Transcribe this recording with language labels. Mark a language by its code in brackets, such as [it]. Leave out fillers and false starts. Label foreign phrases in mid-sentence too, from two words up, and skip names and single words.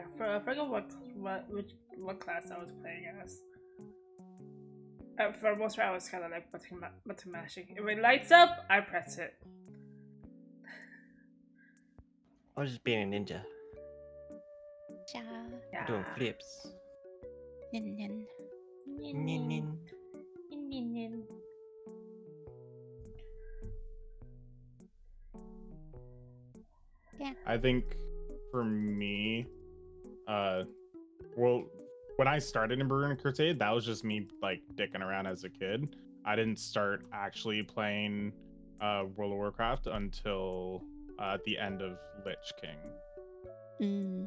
[en] I forgot what class I was playing as. For most part, I was kind of like button mashing. If it lights up, I press it. I was just being a ninja, Yeah. doing flips. Nin nin. Nin, nin. Nin. I think for me, well, when I started in Burning Crusade, that was just me like dicking around as a kid. I didn't start actually playing World of Warcraft until the end of Lich King.